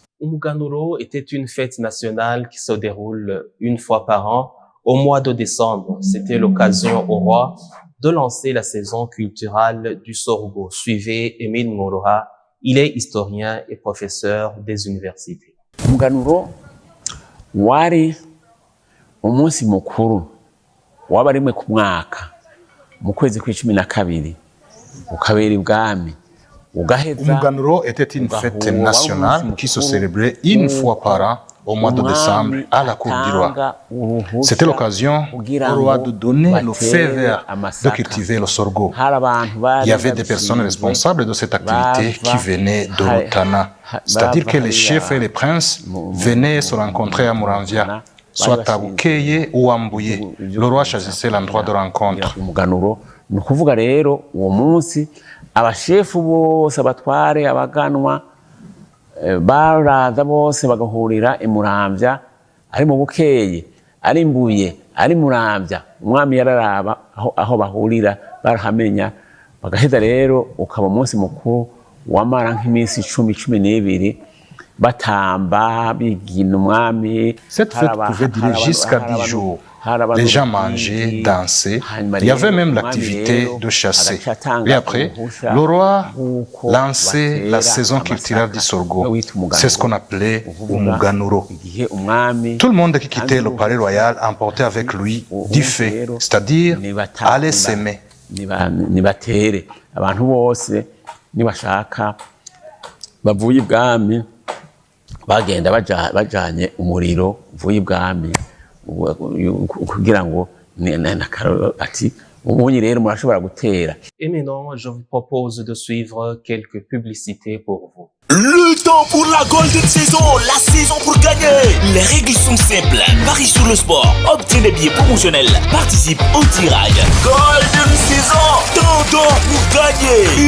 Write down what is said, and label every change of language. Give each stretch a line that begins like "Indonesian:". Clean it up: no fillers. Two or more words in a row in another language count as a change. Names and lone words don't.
French: Umuganuro était une fête nationale qui se déroule une fois par an au mois de décembre. C'était l'occasion au roi de lancer la saison culturelle du sorgho. Suivez Emile Ngoroha, il est historien et professeur des universités.
Rundi: Umuganuro wari umunsi mukuru waba rimwe ku mwaka mu kwezi kw'icumi na kabiri ukabera ibwami.
French: Umuganuro était une fête nationale qui se célébrait une fois par an au mois de décembre à la cour du roi. C'était l'occasion au roi de donner le feu vert de cultiver le sorgho. Il y avait des personnes responsables de cette activité qui venaient de l'Otana, c'est-à-dire que les chefs et les princes venaient se rencontrer à Muramvya, soit à Bukeye ou à Mbuye. Le roi choisissait l'endroit de rencontre.
Rundi: Ni ukuvuga rero uwo munsi abashefu bose abatware abaganwa baraza bose bagahurira i Muramvya, ari mu Bukeye, ari Mbuye, ari Muramvya. Umwami yararaba aho bahurira barahamenya, bagaheza rero ukaba umunsi mukuru wamara nk'iminsi 10-12 batamba bigina umwami.
French: Cette fête pouvait durer jusqu'à 10 jours. Les gens mangeaient, dansaient. Il y avait même l'activité de chasser. Et après, le roi lançait la saison culturelle du sorgho. C'est ce qu'on appelait Umuganuro. Tout le monde qui quittait le palais royal emportait avec lui du feu, c'est-à-dire allait s'aimer.
Rundi: Nibatere abantu bose nibashaka bavuye ibwami bagenda bajanye umuriro uvuye ibwami kugira ngo ati umunyi rero murashobora gutera.
French: Et maintenant, je vous propose de suivre quelques publicités pour vous. Le temps pour la Golden Saison, la saison pour gagner. Les règles sont simples. Parie sur le sport, obtiens des billets promotionnels, participe au tirage. Golden Saison, temps pour gagner.